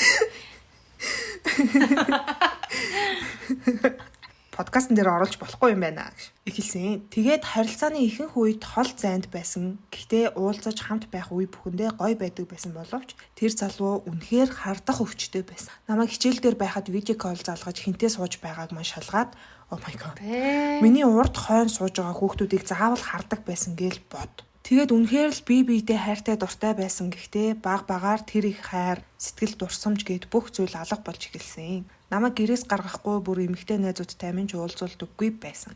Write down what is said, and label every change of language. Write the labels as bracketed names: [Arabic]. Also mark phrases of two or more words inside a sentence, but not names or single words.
[Mongolian] Подкастн дээр оруулж болохгүй юм байна гэж эхэлсэн. Тэгээд харилцааны ихэнх үед хол зайд байсан. Гэхдээ уулзаж хамт байх үе бүхэндээ гоё байдаг байсан боловч тэр залуу үнэхээр хардах өвчтэй байсан. Намайг хичээл дээр байхад видео колл залгаж хинтээ сууж байгааг маань шалгаад [English] oh my god. [Mongolian] Миний урд хойно сууж байгаа хүүхдүүдийг заавал хардаг байсан гээл бод. Тэгээд үнэхээр л бие биедээ хайртай дуртай байсан. Гэхдээ баг багаар тэр их хайр, сэтгэл дурсамж гээд бүх зүйл алга болж эхэлсэн. Намайг гэрээс гаргахгүй бүр эмэгтэй найзуудтай минь ч уулзуулдаггүй байсан.